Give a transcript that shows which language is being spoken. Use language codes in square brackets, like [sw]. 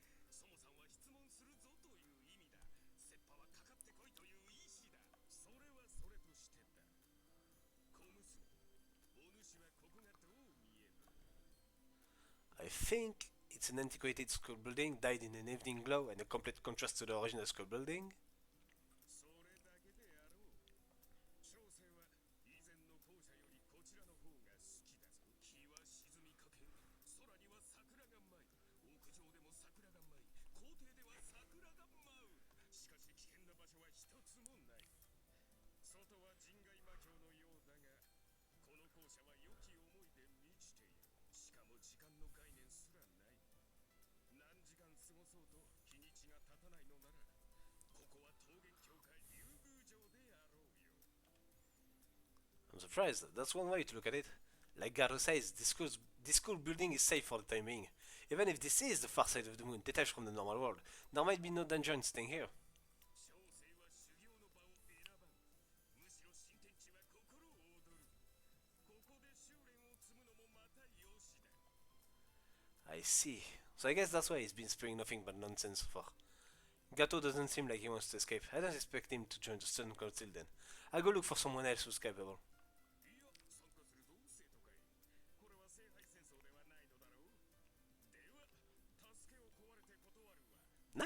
[ja] ソモさんは質問するぞという意味だ。セッパはかかってこいという意志だ。それはそれとしてだ。小娘、お主はここがどう見える？ [en] I think it's an antiquated school building, dyed in an evening glow, and a complete contrast to the original school building. [ja] それだけであろう。小生は以前の校舎よりこちらの方が好きだぞ。日は沈みかけ、空には桜が舞い、屋上でも桜が舞い、校庭では桜が舞う。しかし危険な場所は一つもない。外は人外魔境のようだが、この校舎は良き思いで満ちている。しかも時間の概念すらない。何時間過ごそうと日にちが経たないのなら、ここは桃源教会竜宮城であろうよ。 [en] I'm surprised. That's one way to look at it. Like Gato says, this school building is safe for the time being. Even if this is the far side of the moon, detached from the normal world, there might be no danger in staying here. [ja] 小生は修行の場を選ばん。むしろ新天地は心躍る。ここで修練を積むのもまたよしだ。 [en] I see. So I guess that's why he's been spewing nothing but nonsense so far. Gato doesn't seem like he wants to escape. I don't expect him to join the student council then. I'll go look for someone else who's capable. [ja] いや、参加するぞ、生徒会。これは聖杯戦争ではないのだろう。では、助けを請われて断るわ。